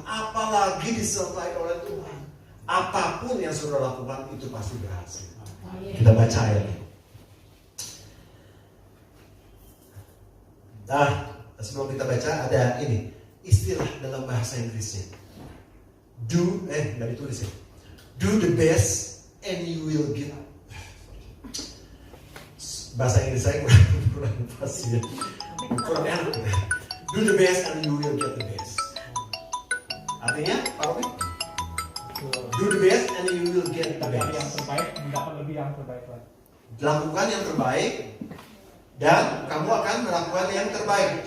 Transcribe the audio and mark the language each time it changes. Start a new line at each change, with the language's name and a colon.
Indonesian: Apalagi disertai oleh Tuhan. Apapun yang saudara lakukan itu pasti berhasil. Kita baca ayat ini. Nah, sebelum kita baca ada ini istilah dalam bahasa Inggrisnya. Nggak ditulis ya.
English: Do the best and you will get.
Indonesian: Bahasa Inggris saya kurang pas ya. Kurang enak.
English: Do the best and you will get the best. Artinya, Pak Robi? Do the best and you will get the best.
Indonesian: Yang terbaik, mendapat lebih yang terbaik lagi. Lakukan yang terbaik dan kamu akan melakukan yang terbaik.